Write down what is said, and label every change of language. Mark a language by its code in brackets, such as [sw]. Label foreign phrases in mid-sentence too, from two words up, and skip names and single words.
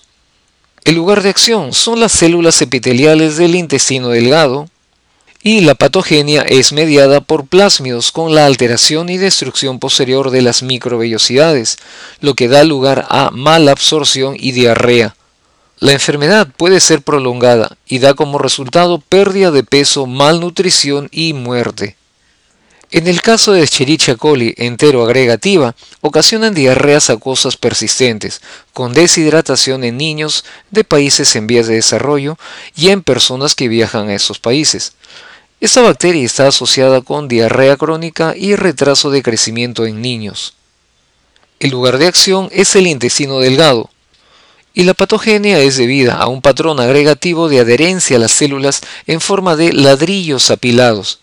[es] El lugar de acción son las células epiteliales del intestino delgado y la patogenia es mediada por plásmidos con la alteración y destrucción posterior de las microvellosidades, lo que da lugar a malabsorción y diarrea. La enfermedad puede ser prolongada y da como resultado pérdida de peso, malnutrición y muerte. En el caso de Escherichia coli enteroagregativa, ocasionan diarreas acuosas persistentes, con deshidratación en niños de países en vías de desarrollo y en personas que viajan a esos países. Esta bacteria está asociada con diarrea crónica y retraso de crecimiento en niños. El lugar de acción es el intestino delgado, y la patogenia es debida a un patrón agregativo de adherencia a las células en forma de ladrillos apilados.